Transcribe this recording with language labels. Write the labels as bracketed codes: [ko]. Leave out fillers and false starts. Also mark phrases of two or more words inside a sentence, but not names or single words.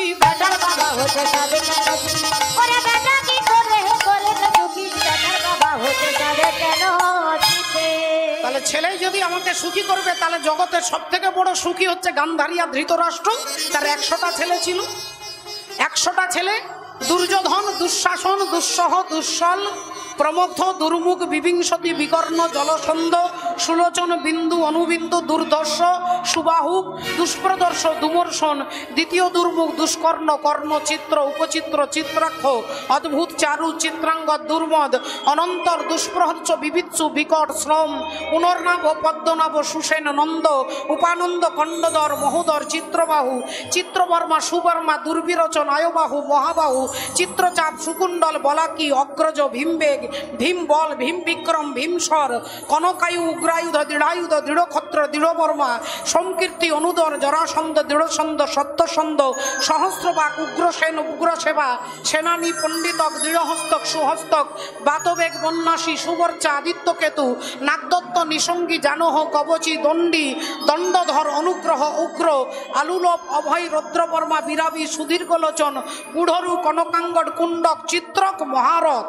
[bn] বেটার বাবা হতে সাধে কেন চিতে, ওরে বেটা কি তোরে করিবে সুখী, বেটার বাবা হতে সাধে কেন চিতে। তাহলে ছেলেই যদি আমাকে সুখী করবে তাহলে জগতের সব থেকে বড় সুখী হচ্ছে গান্ধারী আর ধৃতরাষ্ট্র। তার 100টা ছেলে ছিল। 100টা ছেলে, দুর্যোধন, দুঃশাসন, দুঃসহ, দুঃসল, প্রমথ, দুর্মুখ, বিবিংশতি, বিকর্ণ, জলসন্ধ, সুলোচন, বিন্দু, অনুবিন্দু, দুর্দর্শ, সুবাহু, দুষ্প্রদর্শ, দুমর্ষণ, দ্বিতীয় দুর্মুখ, দুষ্কর্ণ, কর্ণ, চিত্র, উপচিত্র, চিত্রাক্ষ, অদ্ভুত, চারু, চিত্রাঙ্গ, দুর্মদ, অনন্তর, দুষ্প্রহর্ষ, বিবিৎসু, বিকট, শ্রম, পুনর্নাভ, পদ্মনাভ, সুসেন, নন্দ, উপানন্দ, খণ্ডধর, মহোদর, চিত্রবাহু, চিত্রবর্মা, সুবর্মা, দুর্বিরোচন, আয়বাহু, মহাবাহু, চিত্রচাপ, সুকুণ্ডল, বলাকি, অগ্রজ, ভীমবেগ, ভীম বল, ভীম বিক্রম, ভীমস্বর, কনকায়ু, উগ্রায়ুধ, দৃঢ়ায়ুধ, দৃঢ়ক্ষত্র, দৃঢ়বর্মা, সংকীর্তি, অনুদর, জরাসন্ধ, দৃঢ়সন্ধ, সত্যসন্ধ, সহস্রবাক, উগ্রসেন, উগ্রসেবা, সেনানী, পণ্ডিতক, দৃঢ়হস্তক, সুহস্তক, বাতবেগ, বন্যাসী, সুবর্চা, আদিত্যকেতু, নাগদত্ত, নিসঙ্গী, জানহ, কবচী, দণ্ডী, দণ্ডধর, অনুগ্রহ, উগ্র, আলুলভ, অভয়, রৌদ্রবর্মা, বিরাবী, সুদীর্ঘলোচন, পুঢ়রু, কনকাঙ্গড, কুণ্ডক, চিত্রক, মহারথ।